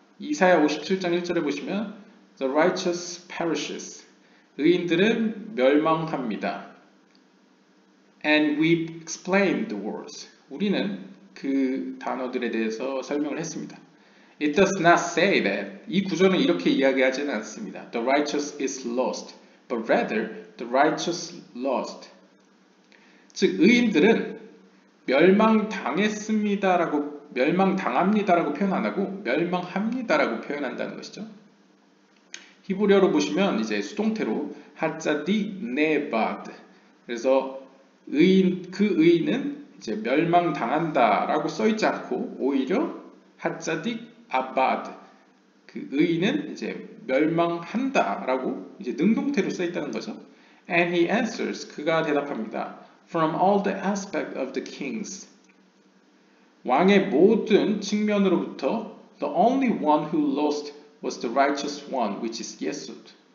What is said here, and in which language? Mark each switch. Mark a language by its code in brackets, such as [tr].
[ko] 이사야 57장 1절에 보시면 [en] The righteous perishes, [ko] 의인들은 멸망합니다. [en] And we explained the words, [ko] 우리는 그 단어들에 대해서 설명을 했습니다. [en] It does not say that, [ko] 이 구절은 이렇게 이야기하지는 않습니다. [en] The righteous is lost, but rather the righteous lost. [ko] 즉 의인들은 멸망당합니다라고 표현 안 하고 멸망합니다라고 표현한다는 것이죠. 히브리어로 보시면 이제 수동태로 하짜딕 네바드. 그래서 그 의인은 이제 멸망당한다라고 써 있지 않고 오히려 하짜딕 아바드. 그 의인은 이제 멸망한다라고 이제 능동태로 써 있다는 거죠. [en] And he answers, [ko] 그가 대답합니다. [en] From all the aspect of the kings. [ko] 왕의 모든 측면으로부터 [en] the only one who lost was the righteous one, which is Yesod.